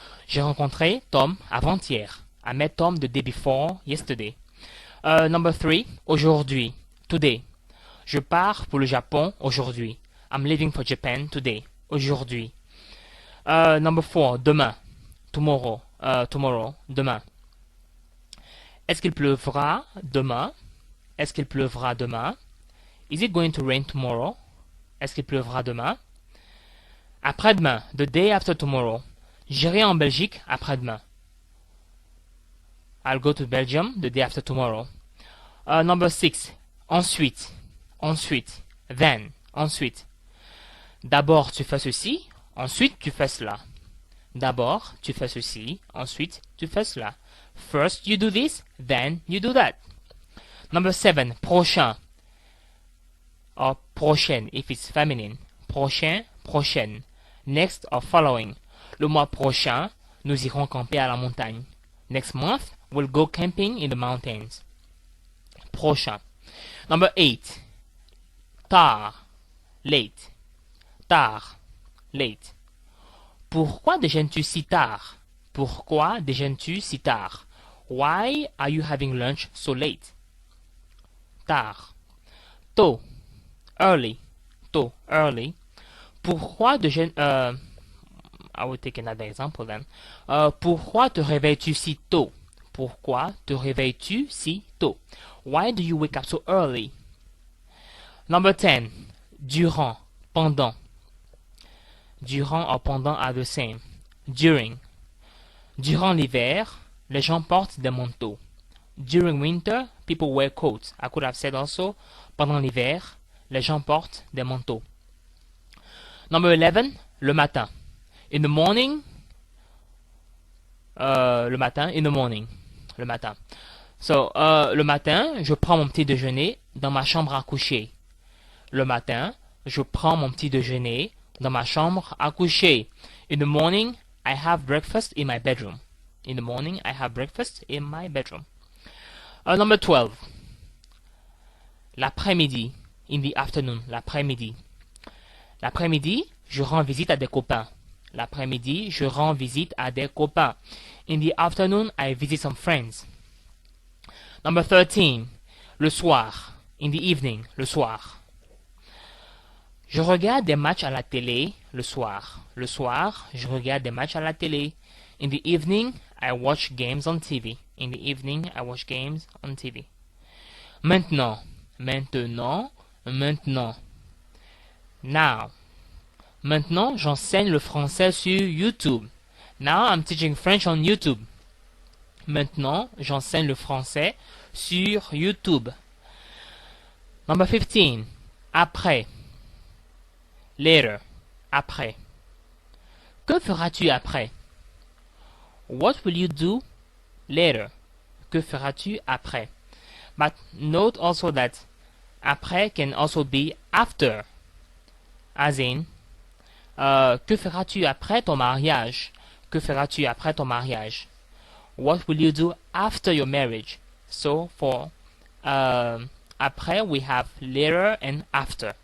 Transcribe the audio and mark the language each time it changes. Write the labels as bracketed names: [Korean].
[French] J'ai rencontré Tom avant-hier. [English] I met Tom the day before yesterday. Number 3, aujourd'hui, today. [French] Je pars pour le Japon aujourd'hui. [English] I'm leaving for Japan today. Aujourd'hui. Number 4, demain. Tomorrow. Tomorrow. Demain. [French] Est-ce qu'il pleuvra demain? Est-ce qu'il pleuvra demain? [English] Is it going to rain tomorrow? [French] Est-ce qu'il pleuvra demain? Après-demain. [English] The day after tomorrow. [French] J'irai en Belgique après-demain. [English] I'll go to Belgium the day after tomorrow. [French] Number 6. Ensuite. Ensuite. Then. Ensuite. D'abord, tu fais ceci. Ensuite, tu fais cela. D'abord, tu fais ceci. Ensuite, tu fais cela. [English] First, you do this. Then, you do that. Number 7. Prochain. Or prochaine, if it's feminine. Prochain, prochaine. Next or following. [French] Le mois prochain, nous irons camper à la montagne. [English] Next month, we'll go camping in the mountains. Prochain. Number 8. Tard. Late. Tard. Late. [French] Pourquoi déjeunes-tu si tard? Pourquoi déjeunes-tu si tard? [English] Why are you having lunch so late? [French] Tard. Tôt. Early. Tôt. Early. Pourquoi déjeunes... [English] I will take another example then. [French] Pourquoi te réveilles-tu si tôt? Pourquoi te réveilles-tu si tôt? [English] Why do you wake up so early? Number 10. Durant. Pendant. Durant or pendant are the same. During. [French] Durant l'hiver, les gens portent des manteaux. [English] During winter, people wear coats. I could have said also, [French] pendant l'hiver, les gens portent des manteaux. Number 11. Le matin. [English] In the morning. [French] Le matin. In the morning. Le matin. [English] So, [French] le matin, je prends mon petit déjeuner dans ma chambre à coucher. Le matin, je prends mon petit déjeuner dans ma chambre à coucher. [English] In the morning, I have breakfast in my bedroom. In the morning, I have breakfast in my bedroom. Number 12. L'après-midi. In the afternoon. L'après-midi. [French] L'après-midi, je rends visite à des copains. L'après-midi, je rends visite à des copains. [English] In the afternoon, I visit some friends. Number 13. Le soir. In the evening. Le soir. [French] Je regarde des matchs à la télé le soir. Le soir, je regarde des matchs à la télé. [English] In the evening, I watch games on TV. In the evening, I watch games on TV. [French] Maintenant. Maintenant. Maintenant. Now. Maintenant, j'enseigne le français sur YouTube. [English] Now, I'm teaching French on YouTube. [French] Maintenant, j'enseigne le français sur YouTube. [English] Number 15. Après. Later. Après. [French] Que feras-tu après? [English] What will you do later? [French] Que feras-tu après? [English] But note also that après can also be after. As in, [French] que feras-tu après ton mariage? Que feras-tu après ton mariage? [English] What will you do after your marriage? So for après, we have later and after.